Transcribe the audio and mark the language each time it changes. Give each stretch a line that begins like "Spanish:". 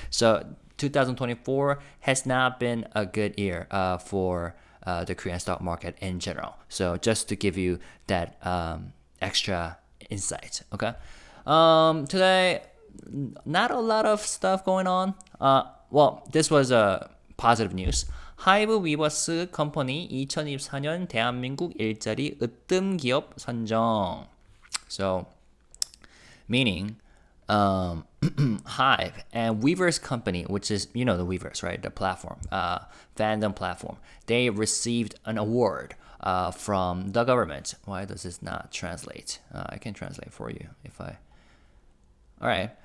English: So 2024 has not been a good year for the Korean stock market in general. So just to give you that extra insight, okay? Today, not a lot of stuff going on. Well, this was a positive news.
Korean: 하이브 위버스 컴퍼니 2024년 대한민국 일자리 으뜸기업 선정.
English: So, meaning, Hive and Weverse company, which is, you know, the Weverse, right? The platform, fandom platform. They received an award from the government. Why does this not translate? I can translate for you if I... Alright.